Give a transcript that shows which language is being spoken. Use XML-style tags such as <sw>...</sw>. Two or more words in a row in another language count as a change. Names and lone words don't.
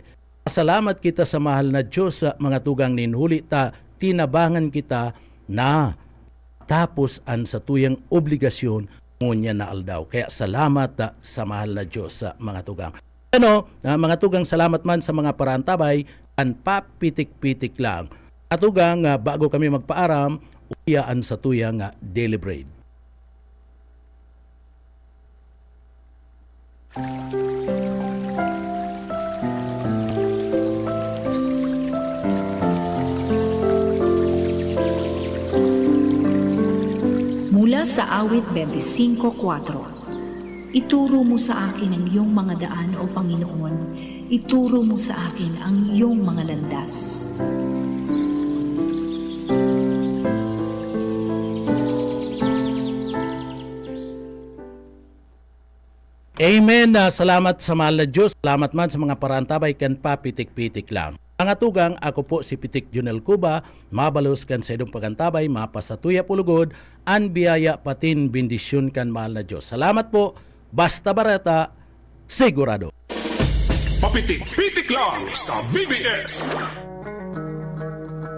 <bik>Salamat kita sa mahal na Diyos sa mga tugang ninhuli ta, tinabangan kita na tapos ang sa tuyang obligasyon ngunya na aldaw. Kaya salamat sa mahal na Diyos sa mga tugang. Mga tugang, salamat man sa mga paraantabay, ang papitik-pitik lang. Mga tugang, bago kami magpaaram, uyaan sa tuyang Daily Bread.</bik> <tl>Mula sa awit 25:4. Ituro mo sa akin ang iyong mga daan, O Panginoon. Ituro mo sa akin ang iyong mga landas. Amen.</tl> <bik>Salamat sa mahal na Diyos. Salamat man sa mga paraantabay kan papitik-pitik lang. Mga tugang, ako po si Pitik Junel Cuba, mabalos kan sa idong pagantabay, mapasatuya pulugod, an biyaya patin bendisyon kan mahal na Diyos. Salamat po. Basta barata, sigurado. Papitik-pitik lang sa BBS.</bik>